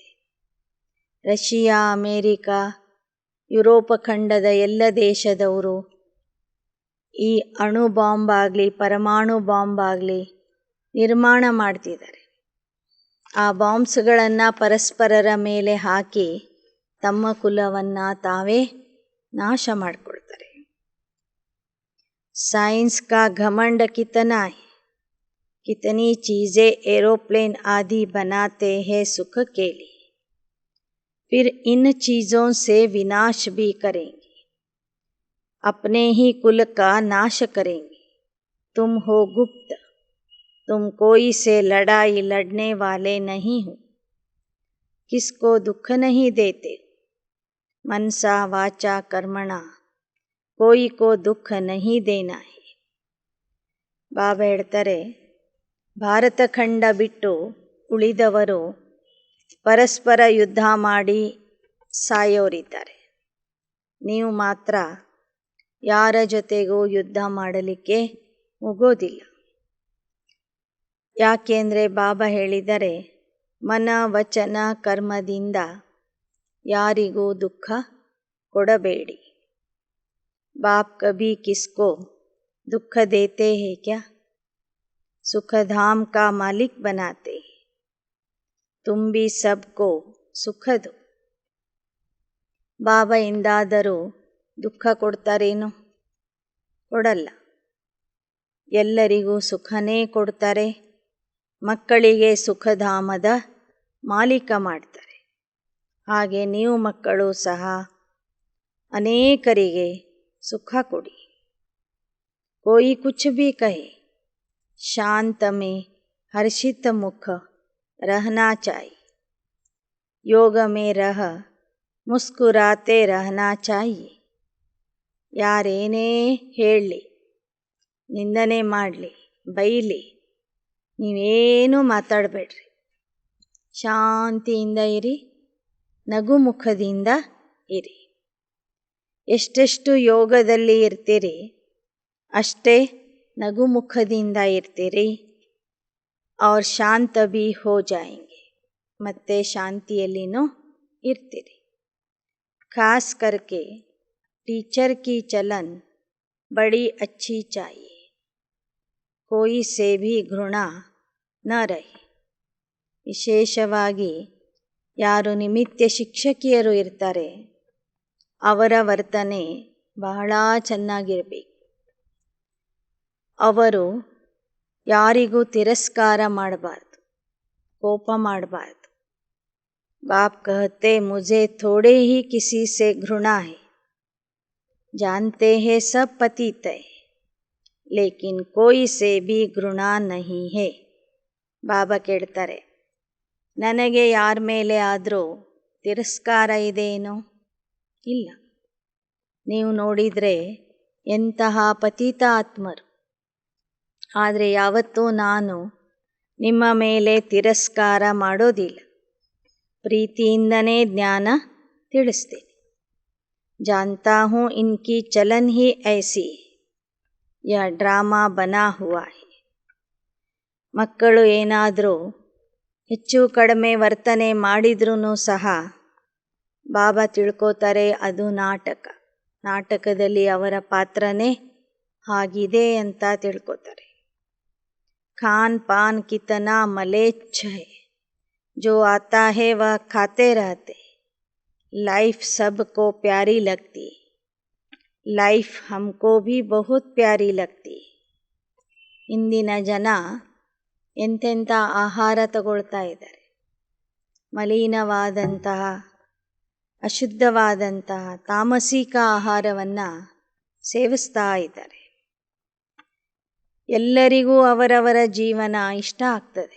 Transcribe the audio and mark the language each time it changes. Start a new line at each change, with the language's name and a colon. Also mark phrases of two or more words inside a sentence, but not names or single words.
Kannada: ರಷ್ಯಾ, ಅಮೇರಿಕಾ, ಯುರೋಪ ಖಂಡದ ಎಲ್ಲ ದೇಶದವರು ಈ ಅಣು ಬಾಂಬ್ ಆಗಲಿ ಪರಮಾಣು ಬಾಂಬ್ ಆಗಲಿ ನಿರ್ಮಾಣ ಮಾಡ್ತಿದ್ದಾರೆ. ಆ ಬಾಂಬ್ಸ್ಗಳನ್ನು ಪರಸ್ಪರರ ಮೇಲೆ ಹಾಕಿ ತಮ್ಮ ಕುಲವನ್ನು ತಾವೇ ನಾಶ ಮಾಡಿಕೊಳ್ತಾರೆ.
Hindi: साइंस का घमंड कितना है, कितनी चीज़ें एरोप्लेन आदि बनाते हैं सुख के लिए, फिर इन चीज़ों से विनाश भी करेंगे, अपने ही कुल का नाश करेंगे. तुम हो गुप्त, तुम कोई से लड़ाई लड़ने वाले नहीं हो, किसको दुख नहीं देते, मनसा वाचा कर्मणा कोई को दुख नहीं देना है.
Kannada: ಬಾಬಾ ಹೇಳ್ತಾರೆ, ಭಾರತ ಖಂಡ ಬಿಟ್ಟು ಉಳಿದವರು ಪರಸ್ಪರ ಯುದ್ಧ ಮಾಡಿ ಸಾಯೋರಿದ್ದಾರೆ. ನೀವು ಮಾತ್ರ ಯಾರ ಜೊತೆಗೂ ಯುದ್ಧ ಮಾಡಲಿಕ್ಕೆ ಹೋಗೋದಿಲ್ಲ. ಯಾಕೆಂದರೆ ಬಾಬಾ ಹೇಳಿದರೆ, ಮನ ವಚನ ಕರ್ಮದಿಂದ ಯಾರಿಗೂ ದುಃಖ ಕೊಡಬೇಡಿ.
Hindi: बाप कभी किसको दुख देते हैं क्या, सुख धाम का मालिक बनाते हैं, तुम भी सबको सुख दो.
Kannada: ಬಾಬಾ ಎಂದಾದರೂ ದುಃಖ ಕೊಡ್ತಾರೇನು? ಕೊಡಲ್ಲ. ಎಲ್ಲರಿಗೂ ಸುಖನೇ ಕೊಡ್ತಾರೆ. ಮಕ್ಕಳಿಗೆ ಸುಖಧಾಮದ ಮಾಲೀಕ ಮಾಡ್ತಾರೆ. ಹಾಗೆ ನೀವು ಮಕ್ಕಳು ಸಹ ಅನೇಕರಿಗೆ ಸುಖ ಕೊಡಿ.
Hindi: कोई कुछ भी कहे, शांत में हर्षित मुख रहना चाहिए. योग में रह मुस्कुराते रहना चाहिए.
Kannada: ಯಾರೇನೇ ಹೇಳಲಿ, ನಿಂದನೆ ಮಾಡಲಿ, ಬೈಲಿ, ನೀವೇನೂ ಮಾತಾಡಬೇಡ್ರಿ. ಶಾಂತಿಯಿಂದ ಇರಿ, ನಗು ಮುಖದಿಂದ ಇರಿ. ಎಷ್ಟೆಷ್ಟು ಯೋಗದಲ್ಲಿ ಇರ್ತೀರಿ ಅಷ್ಟೇ ನಗುಮುಖದಿಂದ ಇರ್ತೀರಿ.
Hindi: और शांत भी हो जाएंगे,
Kannada: ಮತ್ತೆ ಶಾಂತಿಯಲ್ಲಿನೂ ಇರ್ತೀರಿ.
Hindi: खास करके टीचर की चलन बड़ी अच्छी चाहिए, कोई से भी घृणा न रहे.
Kannada: ವಿಶೇಷವಾಗಿ ಯಾರು ನಿಮಿತ್ಯ ಶಿಕ್ಷಕಿಯರು ಇರ್ತಾರೆ ಅವರ ವರ್ತನೆ ಬಹಳ ಚೆನ್ನಾಗಿರಬೇಕು. ಅವರು ಯಾರಿಗೂ ತಿರಸ್ಕಾರ ಮಾಡಬಾರ್ದು, ಕೋಪ ಮಾಡಬಾರ್ದು.
Hindi: बाप कहते मुझे थोड़े ही किसी से घृणा है, जानते हैं सब पतित है, लेकिन कोई से भी घृणा नहीं है.
Kannada: ಬಾಬಾ ಕೇಳ್ತಾರೆ, ನನಗೆ ಯಾರ ಮೇಲೆ ಆದರೂ ತಿರಸ್ಕಾರ ಇದೆಯೇನೋ? ಇಲ್ಲ. ನೀವು ನೋಡಿದರೆ ಎಂತಹ ಪತಿತ ಆತ್ಮರು. ಆದರೆ ಯಾವತ್ತೂ ನಾನು ನಿಮ್ಮ ಮೇಲೆ ತಿರಸ್ಕಾರ ಮಾಡೋದಿಲ್ಲ. ಪ್ರೀತಿಯಿಂದನೇ ಜ್ಞಾನ ತಿಳಿಸ್ತೀನಿ.
Hindi: जानता हूँ इनकी चलन ही ऐसी, यह ड्रामा बना हुआ है.
Kannada: ಮಕ್ಕಳು ಏನಾದರೂ ಹೆಚ್ಚು ಕಡಿಮೆ ವರ್ತನೆ ಮಾಡಿದ್ರೂ ಸಹ ಬಾಬಾ ತಿಳ್ಕೋತಾರೆ ಅದು ನಾಟಕ. ನಾಟಕದಲ್ಲಿ ಅವರ ಪಾತ್ರನೇ ಹಾಗಿದೆ ಅಂತ ತಿಳ್ಕೋತಾರೆ.
Hindi: खान पान कितना मलेच्छ है, जो आता है वह खाते रहते, लाइफ सबको प्यारी लगती, लाइफ हमको भी बहुत प्यारी लगती.
Kannada: ಇಂದಿನ ಜನ ಎಂತೆಂಥ ಆಹಾರ ತಗೊಳ್ತಾ ಇದ್ದಾರೆ. ಮಲಿನವಾದಂತಹ, ಅಶುದ್ಧವಾದಂತಹ ತಾಮಸಿಕ ಆಹಾರವನ್ನು ಸೇವಿಸ್ತಾ ಇದ್ದಾರೆ. ಎಲ್ಲರಿಗೂ ಅವರವರ ಜೀವನ ಇಷ್ಟ ಆಗ್ತದೆ.